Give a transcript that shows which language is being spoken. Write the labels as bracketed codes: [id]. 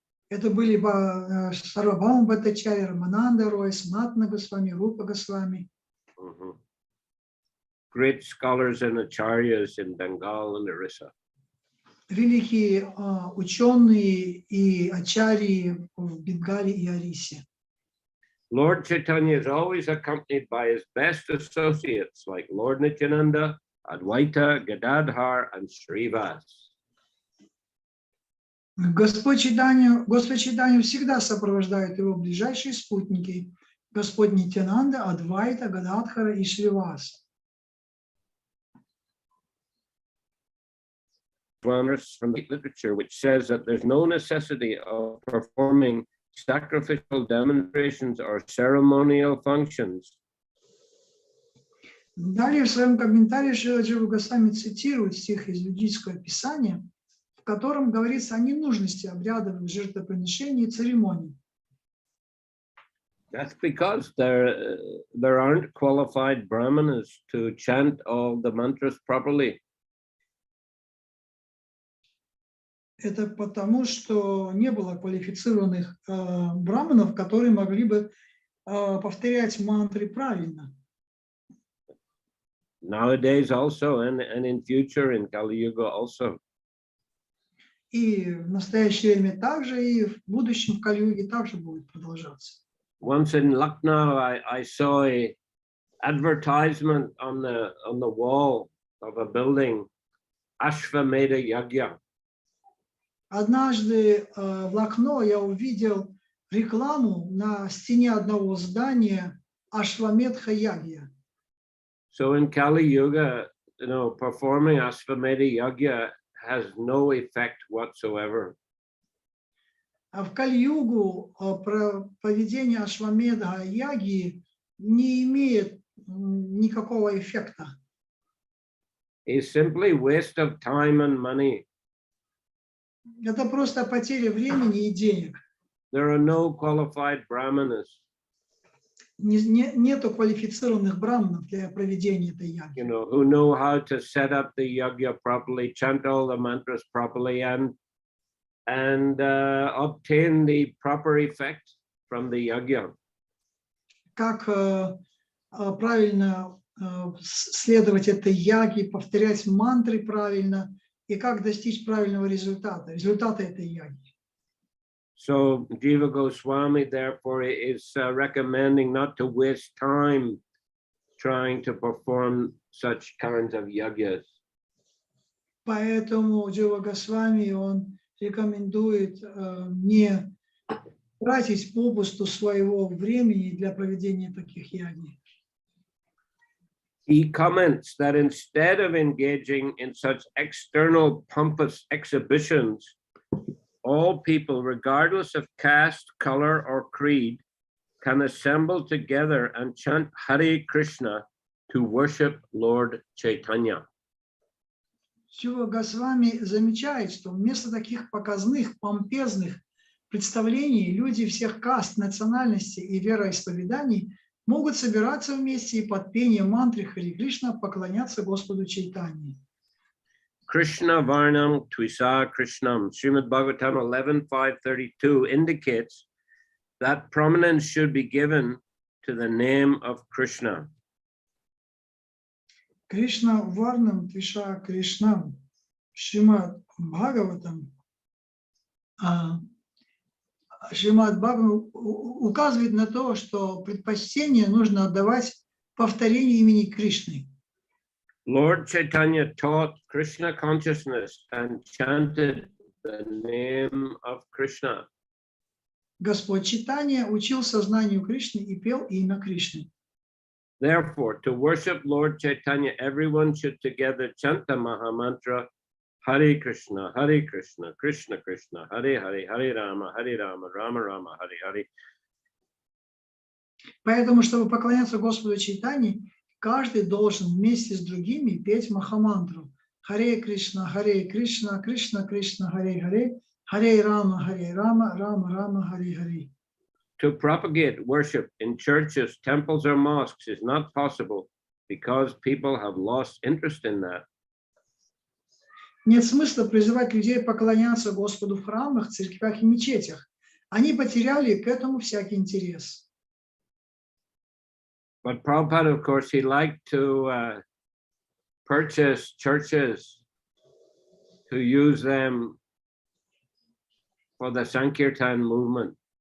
[ru] Это были Сарвабхаума Бхаттачарья, Рамананда Рой, Санатана Госвами, Рупа Госвами. [en] Great scholars and acharyas in Bengal and Orissa. [ru] Великие ученые и ачарьи в Бенгале и Орисе. [en] Lord Chaitanya is always accompanied by his best associates like Lord Nityananda, Advaita, Gadadhar, and Srivas. [ru] Господь Чайтанью всегда сопровождают его ближайшие спутники, Господь Нитянанда, Адвайта, Гададхара и Шривас. [en] From the literature, which says that there's no necessity of performing sacrificial demonstrations or ceremonial functions. [ru] Далее в своем комментарии Шрила Джива Госвами цитирует стих из ведического писания, в котором говорится о ненужности обрядов, жертвоприношений и церемоний. [en] That's because there aren't qualified brahmanas to chant all the mantras properly. [ru] Это потому, что не было квалифицированных браманов, которые могли бы повторять мантры правильно. [en] Nowadays also, and in future, in Kali Yuga also. [ru] И в настоящее время также, и в будущем в Кали-юге также будет продолжаться. [en] Once in Lucknow, I saw a advertisement on the wall of a building, Ashvamedha Yagya. [ru] Однажды в Лакно я увидел рекламу на стене одного здания Ашвамедха Ягья. [en] So in Kali Yuga, performing Ashvamedha Yagya has no effect whatsoever. [ru] А в Кали-югу поведение Ашвамедха Ягьи не имеет никакого эффекта. [en] It's simply waste of time and money. [ru] Это просто потеря времени и денег. [en] There are no qualified brahmanas. [ru] Нету квалифицированных браманов для проведения этой яги. [en] Who know how to set up the yagya properly, chant all the mantras properly, and obtain the proper effect from the yagya. [ru] Как правильно следовать этой яге, повторять мантры правильно, и как достичь правильного результата этой яги. [en] So Jiva Goswami therefore is recommending not to waste time trying to perform such kinds of yagyas. [ru] Поэтому Джива Госвами он рекомендует не тратить попусту своего времени для проведения таких яги. [en] He comments that instead of engaging in such external pompous exhibitions, all people, regardless of caste, color, or creed, can assemble together and chant Hare Krishna to worship Lord Chaitanya. [ru] Шрила Госвами замечает, что вместо таких показных, помпезных представлений люди всех каст, национальностей и вероисповеданий могут собираться вместе и под пение мантры Хари Кришна поклоняться Господу Чайтаньи. [sa] Krishna Varnam Tvisa Krishnam, [en] Srimad Bhagavatam 11.532 indicates that prominence should be given to the name of Krishna. [sa] Кришна Варнам Твиша Кришнам, [ru] Шримад Бхагаватам, Шримад Бхагаватам указывает на то, что предпочтение нужно отдавать повторению имени Кришны. [en] Lord Chaitanya taught Krishna consciousness and chanted the name of Krishna. [ru] Господь Чайтанья учил сознанию Кришны и пел имя Кришны. [en] Therefore, to worship Lord Chaitanya, everyone should together chant the Mahamantra Hare Krishna, Krishna Krishna, Hare Hare, Hare Rama, Rama Rama, Hare Hare. [ru] Поэтому, чтобы поклоняться Господу Чайтанье, каждый должен вместе с другими петь Махамантру Харе Кришна, Кришна Кришна, Харе Харе, Харе Рама, Рама Рама, Харе Харе. [en] To propagate worship in churches, temples, or mosques is not possible because people have lost interest in that. [ru] Нет смысла призывать людей поклоняться Господу в храмах, церквях и мечетях. Они потеряли к этому всякий интерес. [en] But Prabhupada, of course, he liked to purchase churches to use them for the Sankirtan movement.